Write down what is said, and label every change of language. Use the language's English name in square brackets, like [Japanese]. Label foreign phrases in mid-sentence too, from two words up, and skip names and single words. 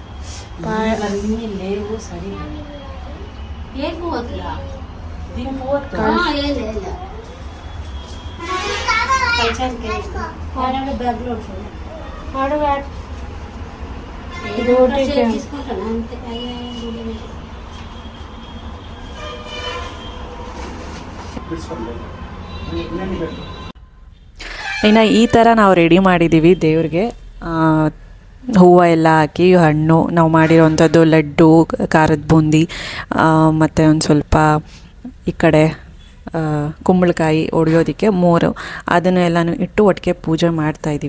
[Telugu] లేవు సరే. ఏ పువ్వులా దీని పూవత్త బ్యాగ్లో తీసుకుంటాను అంతే. [Kannada] ಇನ್ನು ಈ ಥರ ನಾವು ರೆಡಿ ಮಾಡಿದ್ದೀವಿ ದೇವ್ರಿಗೆ. ಹೂವು ಎಲ್ಲ ಹಾಕಿ ಹಣ್ಣು ನಾವು ಮಾಡಿರೋವಂಥದ್ದು ಲಡ್ಡು, ಖಾರದ ಬೂಂದಿ, ಮತ್ತು ಒಂದು ಸ್ವಲ್ಪ ಈ ಕಡೆ ಕುಂಬಳಕಾಯಿ ಒಡೆಯೋದಕ್ಕೆ 3 ಅದನ್ನೆಲ್ಲನೂ ಇಟ್ಟು ಒಟ್ಟಿಗೆ ಪೂಜೆ ಮಾಡ್ತಾಯಿದ್ದೀವಿ.